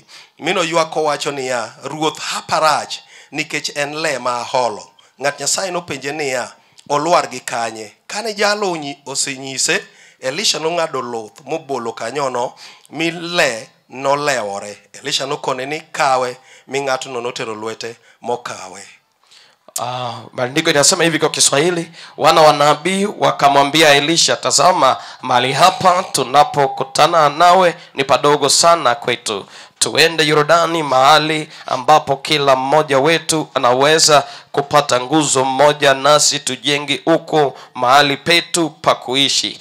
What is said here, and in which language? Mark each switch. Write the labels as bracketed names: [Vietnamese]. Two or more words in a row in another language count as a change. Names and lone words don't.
[Luo (Kenya and Tanzania)] Mino ywak owacho niya, Ruoth haparach nikech en le ma aholo. Ng'at Nyasaye nopenje niya, olwar gi kanye. Kane jalo osenyise, Elisha nong'ado luth mobolo kanyono mi le nolewore. Elisha nokone ni kawe, mi ng'atno notero lwete mokawe. [Swahili] Maandiko yanasema hivi kwa Kiswahili, wana wa nabii wakamwambia Elisha, tazama mahali hapa tunapokutana nawe ni padogo sana kwetu. Tuende Yordani, mahali ambapo kila mmoja wetu anaweza kupata nguzo moja, nasi tujenge huko mahali petu pa kuishi.